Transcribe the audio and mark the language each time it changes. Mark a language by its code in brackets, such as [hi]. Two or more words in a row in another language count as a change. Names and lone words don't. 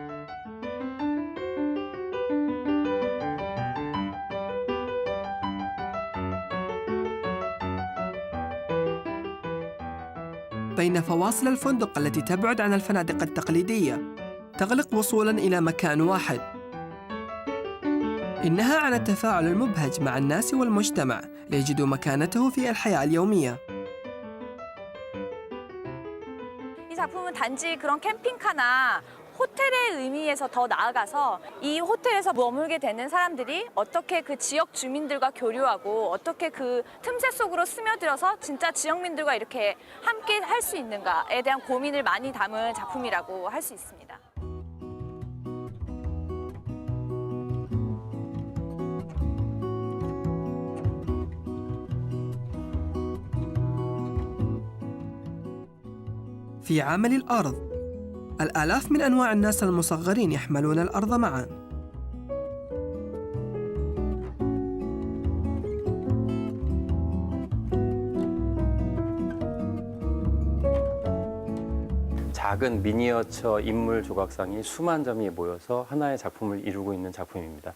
[ar] بين فواصل الفندق التي تبعد عن الفنادق التقليدية تغلق وصولاً إلى مكان واحد. إنها عن التفاعل المبهج مع الناس والمجتمع ليجدوا مكانته في الحياة اليومية. [ko] 이 작품은 단지 그런 캠핑카나 호텔의 의미에서 더 나아가서 이 호텔에서 머물게 되는 사람들이 어떻게 그 지역 주민들과 교류하고 어떻게 그 틈새 속으로 스며들어서 진짜 지역민들과 이렇게 함께 할 수 있는가에 대한 고민을 많이 담은 작품이라고 할 수 있습니다. [ar] في عمل الأرض، الآلاف من أنواع الناس المصغرين يحملون الأرض معا. [ko] 작은 미니어처 인물 조각상이 수만 점이 모여서 하나의 작품을 이루고 있는 작품입니다.